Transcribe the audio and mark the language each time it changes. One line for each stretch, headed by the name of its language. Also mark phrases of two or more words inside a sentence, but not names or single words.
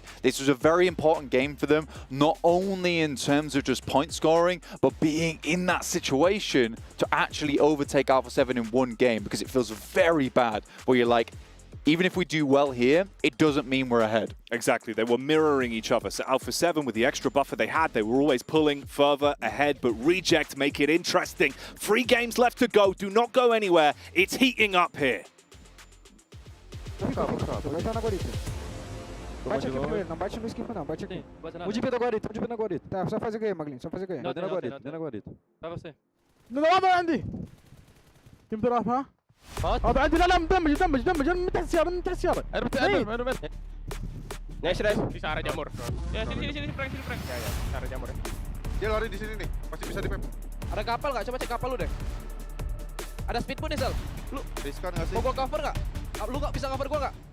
English: This was a very important game for them, not only in terms of just point scoring, but being in that situation to actually overtake Alpha 7 in one game, because it feels very bad where you're like, even if we do well here, it doesn't mean we're ahead. Exactly. They were mirroring each other. So Alpha 7, with the extra buffer they had, they were always pulling further ahead. But Reject make it interesting. 3 games left to go. Do not go anywhere. It's heating up here.
Portuguese: Bate aqui primeiro, não bate no skillful não, bate aqui. O de na guarita, o de na guarita. Tá, só faz aqui, Maglinho, só faz aqui. Não, na guarita, na guarita. Vai você. Não,
Arabic: ما عندي. كم تروح ها؟ عندي لا مدمج من تحت السيارة من تحت السيارة. أنا
English: Nice, nice.
Indonesian: Di arah jamur. Ya, sini, Frank. Ya, arah jamur. Dia lari di sini nih, pasti bisa di map. Ada kapal nggak? Coba cek kapal lu deh. Ada speedboat nih, Sal. Lu riskan nggak sih? Mau gua cover nggak? Lu nggak bisa cover gua nggak?